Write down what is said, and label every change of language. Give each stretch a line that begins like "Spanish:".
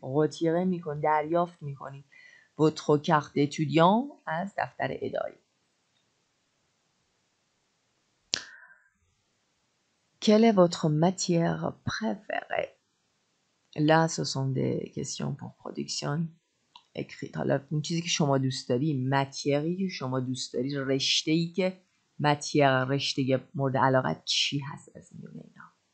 Persian: retirer میکنی. دریافت میکنی.
French: Votre carte d'étudiant
Persian: از دفتر اداری.
French: Quelle est votre matière préférée? Là, ce sont des questions pour production écrite.
Persian: حالا اون چیزی که شما دوست داری، ماتیری که شما دوست داری، رشته‌ای که ماتیر رشته مورد علاقت چی هست از میونه اینا.